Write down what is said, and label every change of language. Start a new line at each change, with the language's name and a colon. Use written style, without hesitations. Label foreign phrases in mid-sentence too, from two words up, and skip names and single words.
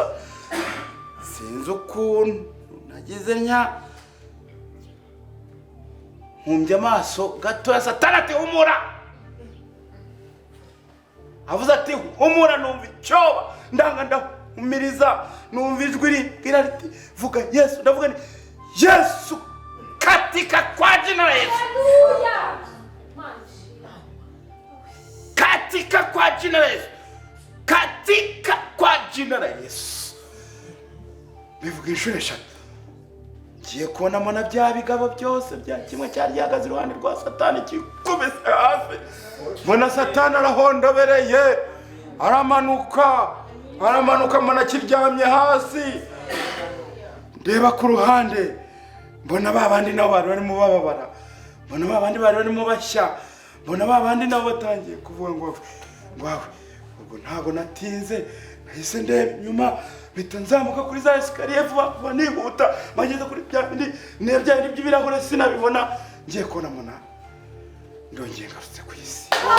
Kinyarwanda: Sinzi ukuntu nagize nkumbye amaso gato. Satani ati humura, avuze ati humura. Numva icyoba, ndanga ndahumiriza, numva ijwi rigira riti vuga Yesu. Ndavuga nti Yesu,
Swahili: katika kwa jina la Yesu, katika kwa jina la Yesu, katika kwa jina la Yesu.
Kinyarwanda: Bivuga inshuro 3. ngiye kubonamo na bya bigabo byose bya kimwe cyari gihagaze iruhande rwa Satani kikubise hasi, mbona Satani arahondobereye aramanuka mbona kiryamye hasi, ndeba ku ruhande mbona ba bandi nabo bari barimo bababara, mbona ba bandi bari barimo bashya, mbona ba bandi nabo batangiye kuvuga ngo ubwo ntago natinze, nahise ndeba inyuma bita nzamuka kuri za esikariye vuba nihuta, bageze kuri bya bindi by'ibirahure sinabibona, ngiye kubona mbona ndongeye ngarutse ku isi.